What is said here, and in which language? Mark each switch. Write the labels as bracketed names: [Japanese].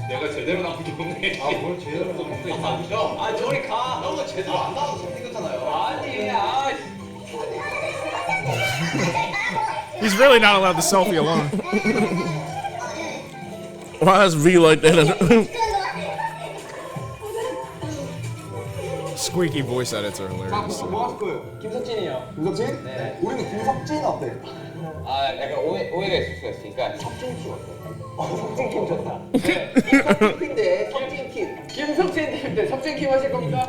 [Korean] 내가 제대로 나온 게 없네. 뭘 제대로 나온 게 있어? 아 저리 가. 형은 제대로 안 나와서 생겼잖아요. 아니 [English] He's really not allowed to selfie alone. Why is V like that? Squeaky voice edits are hilarious. [Korean] 뭐 하실 거예요? 김석진이요. 김석진? 네. 우리는 김석진 어때? 아 약간 오해가 있을 수가 있으니까 석진킴 어때요? 석진킴 좋다. 석진팀인데 석진팀. 김석진 팀인데 석진팀 하실 겁니까?